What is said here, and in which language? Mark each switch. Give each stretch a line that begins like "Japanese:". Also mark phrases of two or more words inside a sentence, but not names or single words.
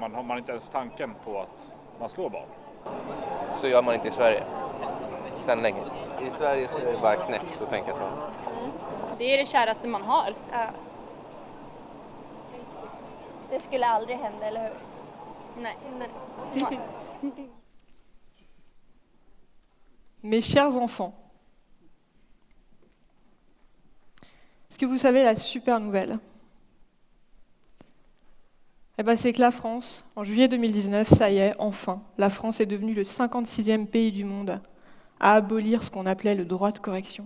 Swedish: Man har inte ens tanken på att man slår barn. Så gör man inte i Sverige. Sen länge. I Sverige så är det bara knäppt att tänka så. Det är det käraste man har. Ja. Det skulle aldrig hända, eller hur? Nej. Nej.
French: Mes chers enfants, est-ce que vous savez la super nouvelle? Eh ben, c'est que la France, en juillet 2019, ça y est, enfin, la France est devenue le 56e pays du monde à abolir ce qu'on appelait le droit de correction.